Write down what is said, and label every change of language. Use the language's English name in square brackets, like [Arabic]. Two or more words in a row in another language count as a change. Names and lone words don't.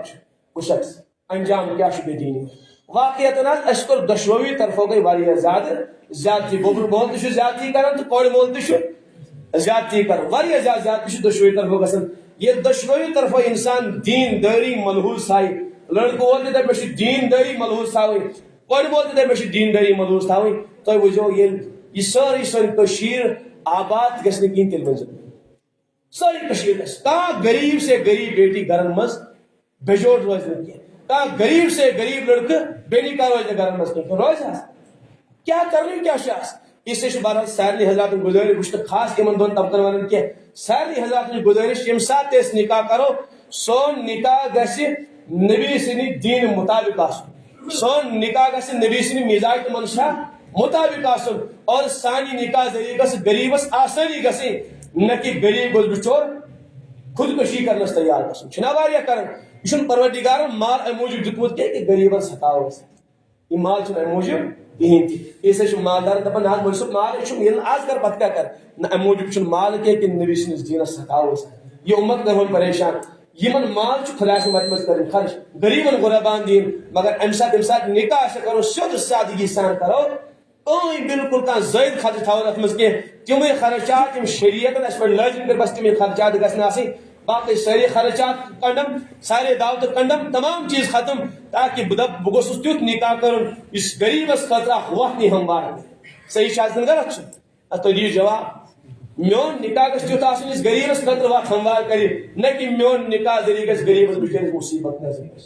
[Kashmiri] چھُ وٕچھکھ انجام کیاہ چھُ بے دیٖنی واقعیتن حظ اَسہِ کوٚر دۄشوٕے طرفو گٔے واریاہ زیادٕ زیادتی بوٚبرٕ مول تہِ چھُ زیادتی کران تہٕ کورِ مول تہِ چھُ زیادتی کران واریاہ زیادٕ زیادتی چھِ دۄشوٕے طرفو گژھان ییٚلہِ دۄشوٕے طرفو انسان دیٖن دٲری ملحوٗظ تھایہِ لڑکہٕ وول تہِ دپہِ مےٚ چھِ دیٖن دٲری ملحوٗظ تھاوٕنۍ کورِ مول تہِ دپہِ مےٚ چھِ دیٖن دٲری ملحوٗظ تھاوٕنۍ تُہۍ وٕچھزیو ییٚلہِ یہِ سٲرٕے سٲنۍ کٔشیٖر آباد گژھِ نہٕ کِہینۍ تیٚلہِ ؤنۍزیو سٲری کٔشیٖر گژھِ کانٛہہ غریٖب سے غریٖب بیٹی گرن منٛز بےٚجوڑ روزِ نہٕ کینٛہہ کانٛہہ غریٖب سے غریٖب لڑکہٕ بے نکاح روزِ نہٕ گرن منٛز کینٛہہ روزِ حظ کیاہ کرنُے کیاہ چھُ آسان [Urdu] اس لیے [Kashmiri] چھُ بہرحال سارنٕے حضراتن گُزٲرِش بہٕ چھُس نہٕ خاص یِمن دۄن طبقن ونان کینٛہہ سارنٕے حضراتن گُزٲرِش ییٚمہِ ساتہٕ تہِ أسۍ نکاح کرو سون نکاح گژھِ نبی سٕنٛدِ دیٖنہٕ مُطابق آسُن سون نکاح گژھِ نبی سٕنٛدِ مزاج تہٕ منشا مُطابق آسُن اور سانہِ نکاح ذٔریعہٕ گژھِ غریٖبس آسٲنی گژھٕنۍ [Urdu] نہ کہ [Kashmiri] غریٖب گوٚژھ بِچور خودکشی کرنس تیار گژھُن چھُنہ واریاہ کران یہِ چھُنہٕ پروردگارن مال امہِ موٗجوٗب دیُتمُت کینٛہہ کہ غریٖبن ستاوو أسۍ یہِ مال چھُنہٕ امہِ موٗجوٗب کِہینۍ تہِ [Urdu] اس لیے [Kashmiri] چھُ مالدار دپان نہ حظ مولوی صٲب مالے چھُم ییٚلہِ نہٕ آز کر پتہٕ کیاہ کر نہ امہِ موٗجوٗب چھُنہٕ مال کینٛہہ کہ نبی سٕنٛدِس دیٖنس ستاوو أسۍ یہِ اُمت کرہون پریشان یِمن مال چھُ خۄداے سٕنٛدِ وتہِ منٛز کٔرِتھ خرچ غریٖبن غُربان دِنۍ مگر امہِ ساتہٕ ییٚمہِ ساتہٕ نکاح آسہِ کرو سیوٚد سادگی سان کرو بالکل کانٛہہ زٲیِد خرچ تھاوو اتھ منٛز کینٛہہ تِمے خرچات یِم شریعتن اَسہِ پٮ۪ٹھ لٲزم کٔرۍ بس تِمے خرچات گژھن آسٕنۍ باقٕے سٲری خرچات کنڈم سارے دعوتہٕ کنڈم تمام چیٖز ختم تاکہ بہٕ دپ بہٕ گوٚژھُس تیُتھ نکاح کرُن یُس غریٖبس خٲطرٕ اکھ وَتھ نی ہموار صحیح چھا کِنہٕ غلط چھُ اتھ تُہۍ دِیِو جواب میون نکاح گژھِ تیُتھ آسُن یُس غریٖبس خٲطرٕ وَتھ ہموار کرِ [Urdu] نہ کہ [Kashmiri] میون نکاح ذٔریعہٕ گژھِ غریٖبس بِچٲرِس مُصیبت نظر